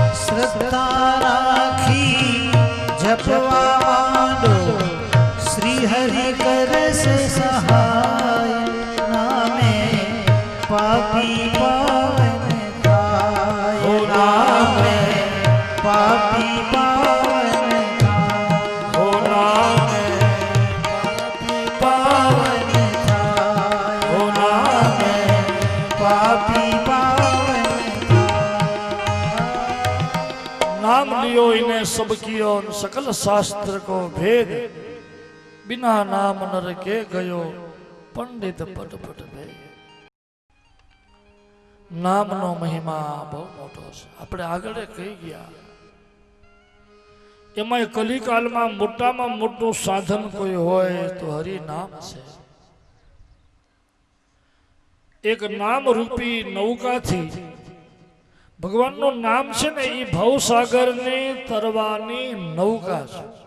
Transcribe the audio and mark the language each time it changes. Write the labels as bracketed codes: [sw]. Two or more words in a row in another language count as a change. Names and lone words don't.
[gu] શ્રદ્ધા રાખી જપવા માંડો, શ્રી હરિ કરશે સહાય, નામે પાપી પાવન થાય, નામે પાપી પાવન થાય. હો નામે પાવન થાય, હો નામે પાપી પાવન [hi] नाम लियो इन्हें सब कियो, सकल शास्त्र को भेद, बिना नाम नर के गयो पंडित पट पट भेद. [gu] નામનો મહિમા બહુ મોટો છે. આપણે આગળ કહી ગયા, એમાં કલિકાલમાં મોટામાં મોટું સાધન કોઈ હોય તો હરિ નામ છે. એક નામ રૂપી નૌકાથી ભગવાનનું નામ છે ને, એ ભવસાગરને તરવાની નૌકા છે.